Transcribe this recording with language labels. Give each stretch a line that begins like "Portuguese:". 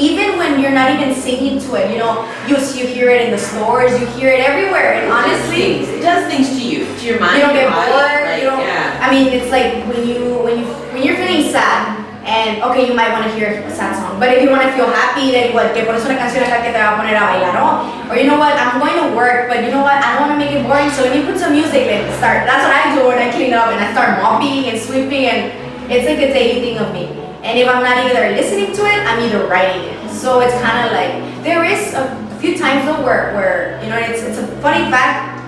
English: Even when you're not even singing to it, you know, you hear it in the stores, you hear it everywhere. And honestly, it does things to you, to your mind. You don't get body, bored. like, You don't. I mean, it's like when you're feeling sad. And okay, you might want to hear a sad song, but if you want to feel happy, then what?
Spanish: Que pones una canción acá que te va a poner a bailar, ¿no?
English: Or you know what? I'm going to work, but you know what? I don't want to make it boring, so let me put some music and start. That's what I do when I clean up and I start mopping and sweeping, and it's like a daily thing of me. And if I'm not either listening to it, I'm either writing it. So it's kind of like there is a few times though where you know it's a funny fact.